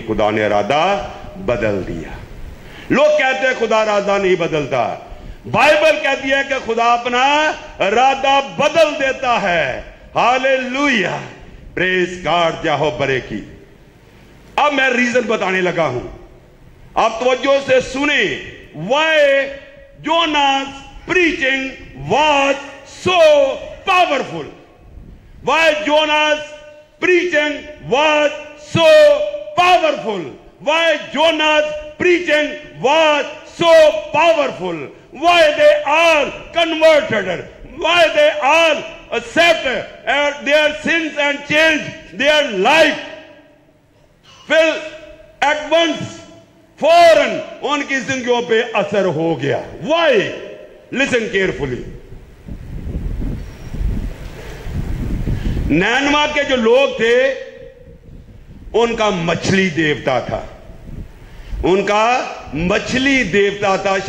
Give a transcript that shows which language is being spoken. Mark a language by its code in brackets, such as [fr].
[hi] खुदा ने इरादा बदल दिया। लोग कहते हैं खुदा इरादा नहीं बदलता। बाइबल कहती है कि खुदा अपना इरादा बदल देता है। हालेलुया, [en] praise God, [hi] जाहो बरे की। अब मैं रीजन बताने लगा हूं, आप तवज्जो से सुने। [en] Why Jonah's preaching was so powerful. Why Jonah's preaching was so powerful. Why Jonah's preaching was so powerful. Why they all converted. Why they all accept their sins and changed their life. Fill at once, [hi] फौरन उनकी जिंदगियों पे असर हो गया। [en] Why? Listen carefully. [hi] Nainwa के जो लोग थे उनका मछली देवता था, उनका मछली देवता था।